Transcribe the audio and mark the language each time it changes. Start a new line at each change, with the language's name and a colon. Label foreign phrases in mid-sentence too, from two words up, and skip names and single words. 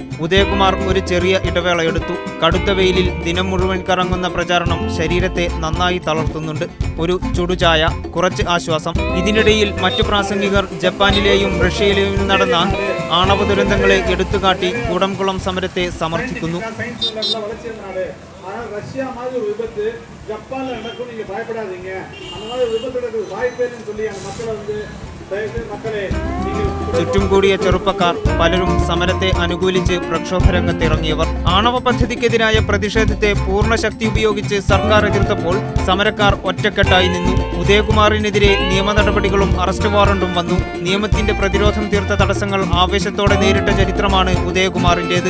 Malayalam: ഉദയകുമാർ ഒരു ചെറിയ ഇടവേള എടുത്തു. കടുത്ത വെയിലിൽ ദിനം മുഴുവൻ കറങ്ങുന്ന പ്രചാരണം ശരീരത്തെ നന്നായി തളർത്തുന്നുണ്ട്. ഒരു ചുടുചായ, കുറച്ച് ആശ്വാസം. ഇതിനിടയിൽ മറ്റു പ്രാസംഗികർ ജപ്പാനിലെയും റഷ്യയിലെയും നടന്ന ആണവ ദുരന്തങ്ങളെ എടുത്തുകാട്ടി കൂടംകുളം സമരത്തെ സമർത്ഥിക്കുന്നു.
Tamil: ரஷ்யா மாதிரி ஒரு விபத்து ஜப்பான்ல நடக்கும், நீங்க பயப்படாதீங்க, அந்த மாதிரி விபத்து நடக்க வாய்ப்பே இல்லைன்னு சொல்லி அந்த மக்களை
Malayalam: ചുറ്റും കൂടിയ ചെറുപ്പക്കാർ പലരും സമരത്തെ അനുകൂലിച്ച് പ്രക്ഷോഭരംഗത്തിറങ്ങിയവർ. ആണവ പദ്ധതിക്കെതിരായ പ്രതിഷേധത്തെ പൂർണ്ണ ശക്തി ഉപയോഗിച്ച് സർക്കാർ എതിർത്തപ്പോൾ സമരക്കാർ ഒറ്റക്കെട്ടായി നിന്നു. ഉദയകുമാറിനെതിരെ നിയമ നടപടികളും അറസ്റ്റ് വാറണ്ടും വന്നു. നിയമത്തിന്റെ പ്രതിരോധം തീർത്ത തടസ്സങ്ങൾ ആവേശത്തോടെ നേരിട്ട ചരിത്രമാണ് ഉദയകുമാറിന്റേത്.